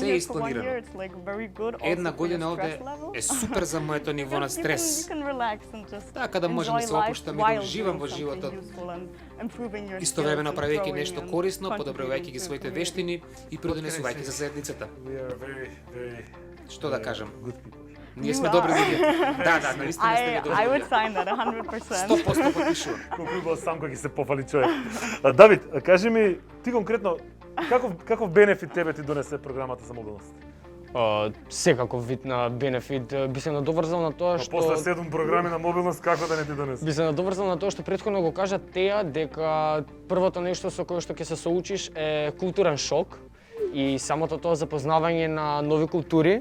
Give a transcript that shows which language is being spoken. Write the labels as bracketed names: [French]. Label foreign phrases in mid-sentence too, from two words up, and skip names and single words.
[Macedonian] Се е [English] here for 1 [Macedonian] испланирано. [English] year, it's, like, very good [Macedonian] Една [English] also for your [Macedonian] година [English] stress [Macedonian] овде [English] level. [Macedonian] е супер за моето ниво на [English] Because [Macedonian] стрес. [English] you can relax and just [Macedonian] Така да можам да се [English] enjoy life [Macedonian] опуштам и да [English] while [Macedonian] уживам [English] doing [Macedonian] во [English] something [Macedonian] животот. [English] useful and improving your [Macedonian] Истовремено [English] skills and [Macedonian] правејќи [English] growing [Macedonian] нешто [English] and [Macedonian] корисно, подобрувајќи [English] contributing [Macedonian] ги [English] to the [Macedonian] своите [English] community. [Macedonian] вештини и придонесувајќи за заедницата. Што да кажам? Ние сме добри луѓе. Да, наистина сте добри [English] I would [Macedonian] луѓе. [English] sign that 100%. [Macedonian] 100% потпишувам. Колку убаво сам кога ќе се пофали човек. Давид, кажи ми, ти конкретно, каков бенефит тебе ти донесе програмата за мобилност? Секаков вид на бенефит би се надоврзал на тоа што После 7 програми на мобилност како да не ти донесе? би се надоврзал на тоа што претходно го кажа Теја, дека првото нешто со кое што ќе се соучиш е културен шок и самото тоа запознавање на нови култури.